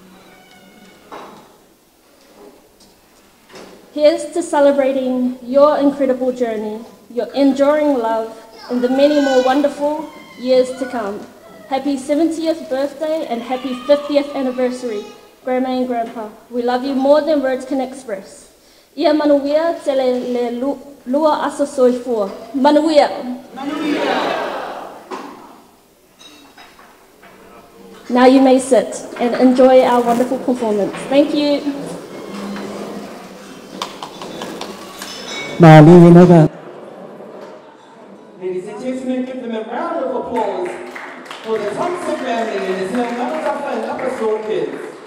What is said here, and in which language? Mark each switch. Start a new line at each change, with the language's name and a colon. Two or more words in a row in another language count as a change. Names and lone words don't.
English: Here's to celebrating your incredible journey, your enduring love, and the many more wonderful years to come. Happy 70th birthday and happy 50th anniversary, Grandma and Grandpa. We love you more than words can express.
Tokelau: Ia manuia te le lua asa soifua. Manuia. Manuia.
English: Now you may sit and enjoy our wonderful performance. Thank you. Ladies and gentlemen, give them a round of applause for the Thompson family and the Seumanutafa and Upper Store kids.